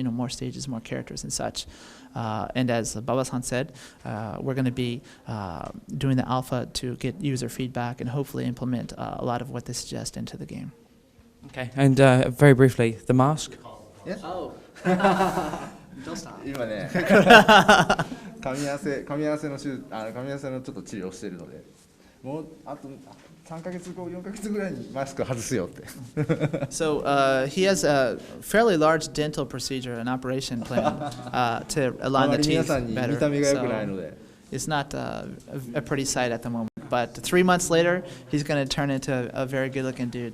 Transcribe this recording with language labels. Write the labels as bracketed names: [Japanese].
[English] More stages, more characters, and such. And as Baba-san said, we're going to be doing the alpha to get user feedback and hopefully implement a lot of what they suggest into the game. Okay, and very briefly, the mask? Yes. Oh. Don't stop. [Japanese] 今ね噛み合わせのちょっと治療をしているので、もうあと3ヶ月後4ヶ月ぐらいにマスク外すよって。 [English] So he has a fairly large dental procedure, an operation plan to align the teeth better. So it's not a pretty sight at the moment. But 3 months later, he's going to turn into a very good-looking dude.